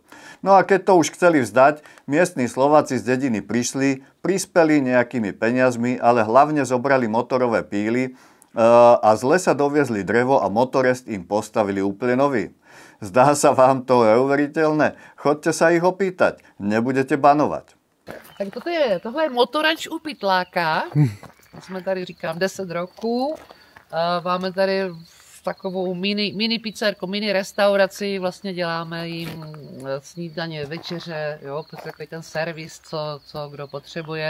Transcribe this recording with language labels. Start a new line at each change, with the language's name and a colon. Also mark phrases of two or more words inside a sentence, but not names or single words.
Slovak: No a keď to už chceli vzdať, miestni Slováci z dediny prispeli nejakými peniazmi, ale hlavne zobrali motorové píly a z lesa doviezli drevo a motorest im postavili úplne nový. Zdá sa vám to neuveriteľné? Chodte sa ich opýtať, nebudete banovať.
Czech: Tak tohle je motorač u Pytláka. Jsme tady, říkám, 10 roků. Máme tady takovou mini pizzerku, mini restauraci. Vlastně děláme jim snídaně, večeře, jo, takový ten servis, co kdo potřebuje.